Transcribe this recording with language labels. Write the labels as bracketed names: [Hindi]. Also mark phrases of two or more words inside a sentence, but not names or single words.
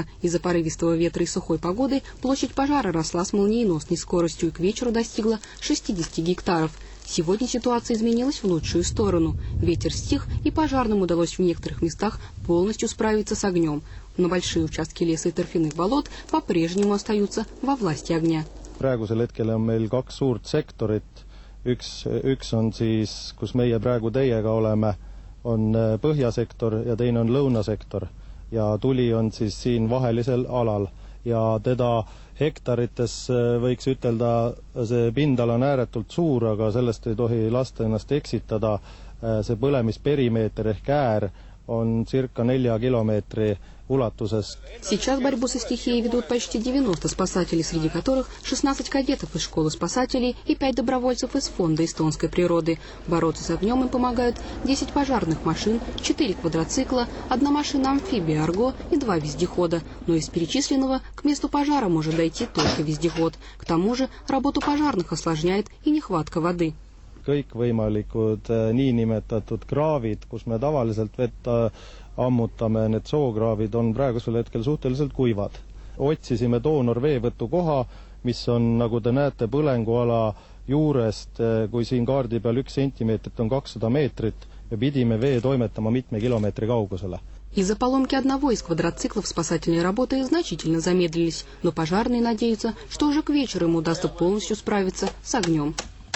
[Russian] Из-за порывистого ветра и сухой погоды площадь пожара росла с молниеносной скоростью и к вечеру достигла 60 гектаров. Сегодня ситуация изменилась в лучшую сторону. Ветер стих, и пожарным удалось в некоторых местах полностью справиться с огнем. Но большие участки леса и торфяных болот по-прежнему остаются во власти огня. [Estonian] Praegusel hetkel on meil kaks suurt sektorit. Üks on siis, kus meie praegu teiega oleme, on põhjasektor ja teine on lõunasektor. Ja tuli on siis siin vahelisel alal. Ja teda hektarites võiks ütelda, see pindala on ääretult suur, aga sellest ei tohi lasta ennast eksitada. See põlemisperimeeter ehk äär on circa 4 kilomeetri улатусest. [Russian] Сейчас борьбу со стихией ведут почти 90 спасателей, среди которых 16 кадетов из школы спасателей и 5 добровольцев из фонда эстонской природы. Бороться с огнем им помогают 10 пожарных машин, 4 квадроцикла, 1 машина-амфибия «Арго» и 2 вездехода. Но из перечисленного к месту пожара может дойти только вездеход. К тому же работу пожарных осложняет и нехватка воды. [Estonian] Kõikvõimalikud niinimetatud kraavid, kus me tavaliselt vett ammutame, need soograavid on praegusel hetkel suhteliselt kuivad. Otsisime doonorveevõtukoha, mis on, nagu te näete, põlenguala juurest, kui siin kaardi peal 1 sentimeetrit on 200 meetrit, ja pidime vee toimetama mitme kilomeetri kaugusele. [Russian] Из-за поломки одного из квадроциклов спасательные работы значительно замедлились, но пожарные надеются, что уже к вечеру им удастся полностью справиться с огнем.